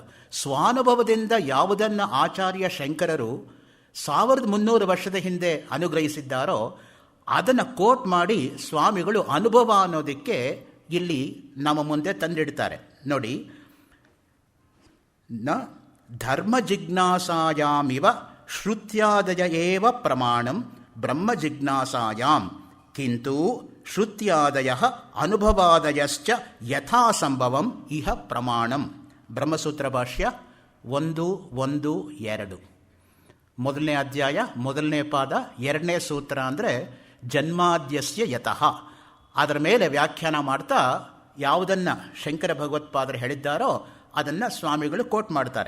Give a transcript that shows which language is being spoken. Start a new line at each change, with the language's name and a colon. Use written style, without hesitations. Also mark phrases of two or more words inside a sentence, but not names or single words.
Kannada: ಸ್ವಾನುಭವದಿಂದ ಯಾವುದನ್ನು ಆಚಾರ್ಯ ಶಂಕರರು 1300 ವರ್ಷದ ಹಿಂದೆ ಅನುಗ್ರಹಿಸಿದ್ದಾರೋ ಅದನ್ನು ಕೋಟ್ ಮಾಡಿ ಸ್ವಾಮಿಗಳು ಅನುಭವ ಅನ್ನೋದಕ್ಕೆ ಇಲ್ಲಿ ನಮ್ಮ ಮುಂದೆ ತಂದಿಡ್ತಾರೆ.
Sanskrit: ನೋಡಿ, ನ ಧರ್ಮ ಜಿಜ್ಞಾಸಾಯಾಮಿವ ಶ್ರುತ್ಯಾದಯ ಏವ ಪ್ರಮಾಣಂ ಬ್ರಹ್ಮ ಜಿಜ್ಞಾಸಾಯಾಂ ಕಿಂತು ಶ್ರುತ್ಯಾದಯ ಅನುಭವಾದಯಶ್ಚ ಯಥಾಸಂಭವಂ ಇಹ ಪ್ರಮಾಣಂ. ಬ್ರಹ್ಮಸೂತ್ರ ಭಾಷ್ಯ 1.1.2.
Kannada: ಮೊದಲನೇ ಅಧ್ಯಾಯ, ಮೊದಲನೇ ಪಾದ, 2ನೇ ಸೂತ್ರ ಅಂದರೆ
Sanskrit: ಜನ್ಮಾದ್ಯಸ್ಯ ಯತಃ.
Kannada: ಅದರ ಮೇಲೆ ವ್ಯಾಖ್ಯಾನ ಮಾಡ್ತಾ ಯಾವುದನ್ನು ಶಂಕರ ಭಗವತ್ಪಾದರು ಹೇಳಿದ್ದಾರೋ ಅದನ್ನು ಸ್ವಾಮಿಗಳು ಕೋಟ್ ಮಾಡ್ತಾರೆ.